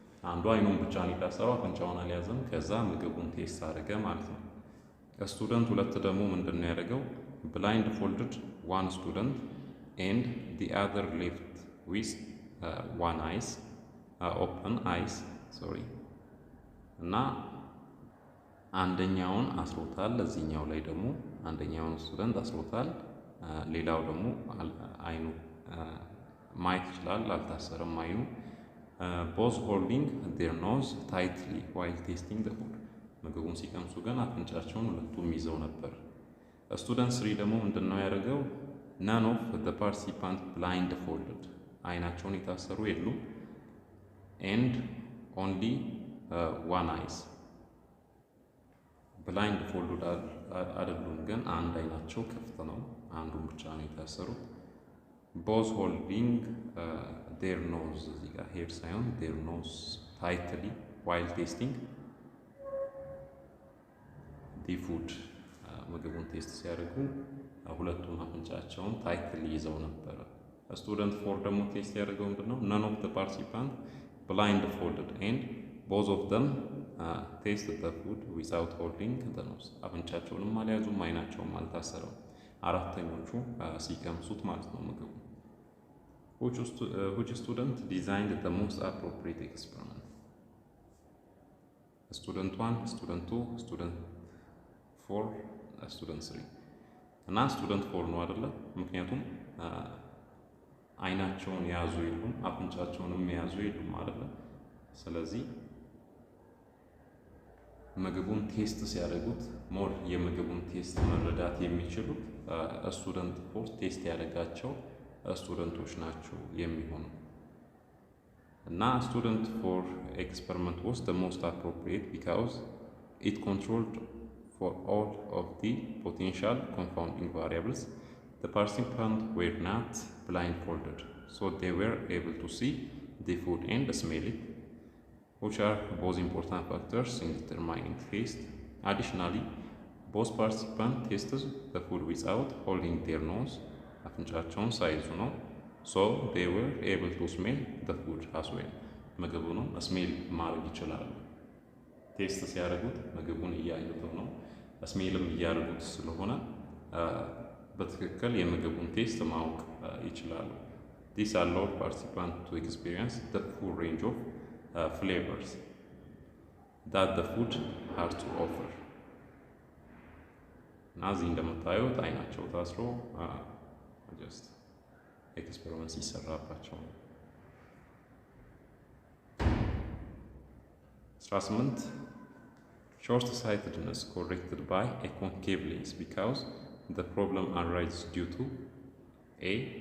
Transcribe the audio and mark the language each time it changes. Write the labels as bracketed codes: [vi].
[am] አንዱ አይኑን ብቻ ነው የታሰረው፣ አፍንጫውን አልያዘም። ከዛ ምግቡን ቴስት አደረገ ማለት ነው። ስቱደንት 2 ደግሞ ምንድነው ያደረገው? [en] blindfolded one student and the other left with one eyes open eyes, sorry, [am] እና አንደኛውን አስሮታል፣ ለዚህኛው ላይ ደግሞ አንደኛውን ስቱደንት አስሮታል፣ ሌላው ደግሞ አይኑ ማየት ይችላል፣ አልታሰረም አይኑ። [en] both holding their nose tightly while tasting the food. [am] ምግቡን ሲቀምሱ ግን አፍንጫቸውን ሁለቱም ይዘው ነበር። ስቱደንት 3 ደግሞ ምንድነው ያደረገው? [en] none of the participants blindfolded, [am] አይናቸውን የታሰሩ የሉም [en] and only one eyes, blindfolded [am] አይደሉም ግን አንድ አይናቸው ክፍት ነው፣ አንዱን ብቻ ነው የታሰሩት። [en] both holding their nose, [am] እዚህ ጋር ሄድ ሳይሆን [en] their nose tightly while tasting the food. [am] ምግቡን ቴስት ሲያደርጉ ሁለቱም አፍንጫቸውን ታይትሊ ይዘው ነበር። ስቱደንት 4 ደግሞ ቴስት ያደርገው ምንድነው? [en] none of the participants blindfolded and both of them tasted the food without holding the nose. [am] አፍንጫቸውንም አልያዙም አይናቸውም አልታሰረም። አራተኞቹ ሲቀምሱት ማለት ነው ምግቡ። [en] which student designed the most appropriate experiment? student 1, student 2, student 4, student 3 [am] እና ስቱደንት 4 ነው አይደለ? ምክንያቱም አይናቸውን ያዙ የሉም አፍንጫቸውንም ያዙ የሉም አይደለ? ስለዚህ ምግቡን ቴስት ሲያደርጉት ሞር የምግቡን ቴስት መረዳት የሚችሉት ስቱደንት 4 ቴስት ያደረጋቸው ስቱደንቶች ናቸው የሚሆኑ እና ስቱደንት 4 [en] experiment was the most appropriate because it controlled for all of the potential confounding variables. The participants were not blindfolded, so they were able to see the food and smell it, which are both important factors in determining taste. Additionally, both participants tasted the food without holding their nose, [am] አፍንጫቸውን ሳይዙ ነው። [en] So they were able to smell the food as well. [am] ምግቡንም ስሜል ማድረግ ይችላሉ። ቴስት ሲያደርጉት ምግቡን እያዩት ነው፣ ስሜልም እያደረጉት ስለሆነ በትክክል የምግቡን ቴስት ማወቅ ይችላሉ። [en] This allowed participants to experience the full range of flavors that the food had to offer. [am] እና እዚህ እንደምታዩት አይናቸው ታስሮ ጀስት ኤክስፔሪመንት ሲሰራባቸው ነው። [en] 18 short-sightedness corrected by a concave lens because the problem arises due to a